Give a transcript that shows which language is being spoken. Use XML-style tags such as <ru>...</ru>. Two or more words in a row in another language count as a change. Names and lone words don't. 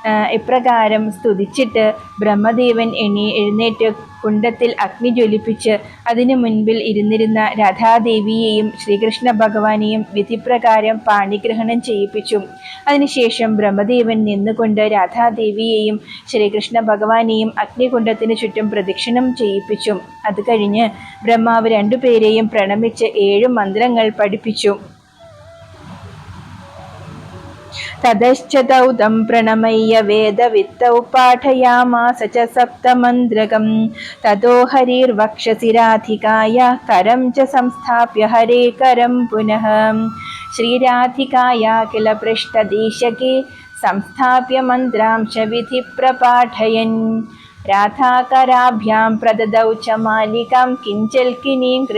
<ml>ഇപ്രകാരം സ്തുതിച്ചിട്ട് ബ്രഹ്മദേവൻ എഴുന്നേറ്റ് കുണ്ഡത്തിൽ അഗ്നി ജ്വലിപ്പിച്ച് അതിനു മുൻപിൽ ഇരുന്നിരുന്ന രാധാദേവിയെയും ശ്രീകൃഷ്ണ ഭഗവാനെയും വിധിപ്രകാരം പാണിഗ്രഹണം ചെയ്യിപ്പിച്ചു. അതിനുശേഷം ബ്രഹ്മദേവൻ നിന്നുകൊണ്ട് രാധാദേവിയെയും ശ്രീകൃഷ്ണ ഭഗവാനെയും അഗ്നികുണ്ഡത്തിന് ചുറ്റും പ്രദക്ഷിണം ചെയ്യിപ്പിച്ചു. അത് കഴിഞ്ഞ് ബ്രഹ്മാവ് രണ്ടുപേരെയും പ്രണമിച്ച് 7 മന്ത്രങ്ങൾ പഠിപ്പിച്ചു.</ml> <sa>ततश्च तौ तं प्रणमय्य वेदवित्तौ पाठयामास च सप्तमन्त्रकं ततो हरिर्वक्षसि राधिकायाः करं च संस्थाप्य हरे करं पुनः श्रीराधिकाया किल पृष्ठदेशके संस्थाप्य मन्त्रांश विधिप्रपाठयन् राधाकराभ्यां प्रददौ च मालिकां किञ्चल्किनीं</sa>